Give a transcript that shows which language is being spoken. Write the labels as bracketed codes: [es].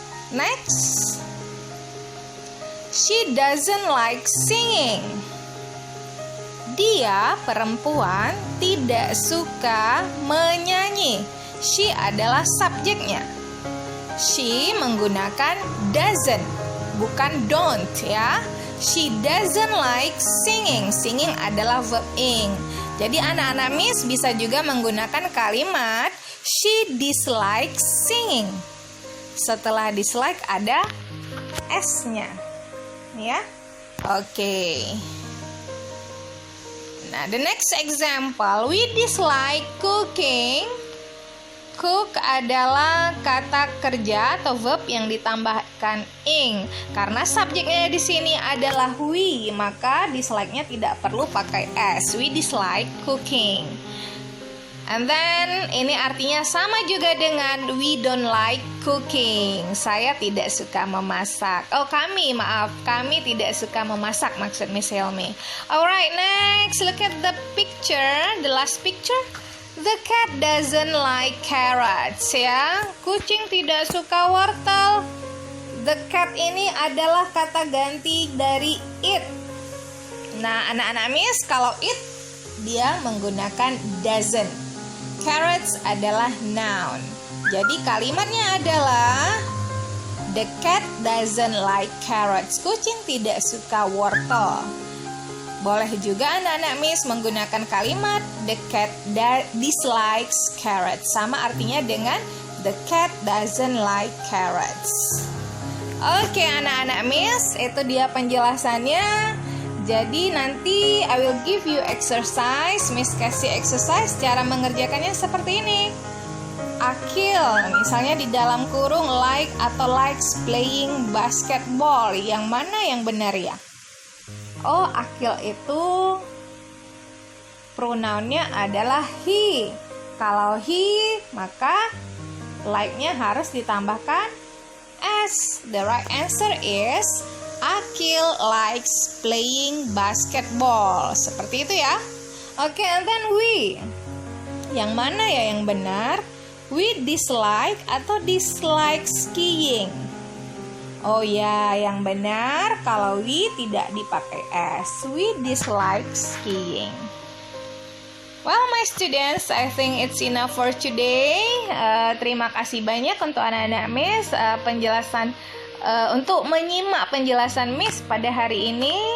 [en] Next, she doesn't like singing. [id] Dia, perempuan, tidak suka menyanyi. She adalah subjeknya. She menggunakan doesn't, bukan don't ya. [en] She doesn't like singing. [id] Singing adalah verb ing. Jadi anak-anak Miss bisa juga menggunakan kalimat [en] she dislikes singing. [id] Setelah dislike ada s-nya. Ya. Oke. [en] Nah, the next example, we dislike cooking. [id] Cook adalah kata kerja atau verb yang ditambahkan ing. Karena subjeknya di sini adalah we, maka dislike-nya tidak perlu pakai s. [en] We dislike cooking. And then [id] ini artinya sama juga dengan [en] we don't like cooking. [id] Saya tidak suka memasak. Oh, kami tidak suka memasak, maksud Miss Helmi. [en] Alright, next look at the picture, the last picture. The cat doesn't like carrots ya. [id] Kucing tidak suka wortel. The cat ini adalah kata ganti dari it. Nah, anak-anak Miss, kalau it dia menggunakan doesn't. [en] Carrots adalah noun. [id] Jadi kalimatnya adalah [en] the cat doesn't like carrots. [id] Kucing tidak suka wortel. Boleh juga anak-anak Miss menggunakan kalimat [en] the cat dislikes carrots. [id] Sama artinya dengan [en] the cat doesn't like carrots. [id] Oke anak-anak Miss, itu dia penjelasannya. Jadi nanti [en] I will give you exercise. [id] Miss kasih exercise, cara mengerjakannya seperti ini. Akil, misalnya di dalam kurung like atau [en] likes playing basketball. [id] Yang mana yang benar ya? Oh, Akil itu pronounnya adalah he. Kalau he, maka like-nya harus ditambahkan s. [en] The right answer is Akil likes playing basketball. [id] Seperti itu ya. Oke, [en] and then we. [id] Yang mana ya yang benar? [en] We dislike atau dislike skiing? [id] Oh ya, yang benar kalau we tidak dipakai s. [en] We dislike skiing. Well, my students, I think it's enough for today. [id] Terima kasih banyak untuk anak-anak Miss penjelasan untuk menyimak penjelasan Miss pada hari ini.